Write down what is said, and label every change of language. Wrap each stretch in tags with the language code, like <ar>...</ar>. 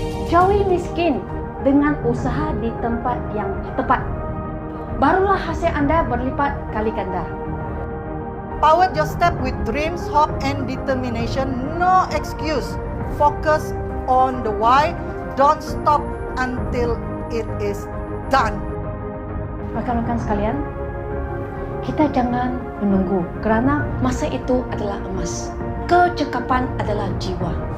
<ms>Jauhi miskin dengan usaha di tempat yang tepat. Barulah hasil Anda berlipat kali ganda.</ms> <en>Powered your step with dreams, hope, and determination. No excuse. Focus on the why. Don't stop until it is done.</en> <ms>Rekan-rekan sekalian, kita jangan menunggu kerana masa itu adalah emas. Kecekapan adalah jiwa.</ms>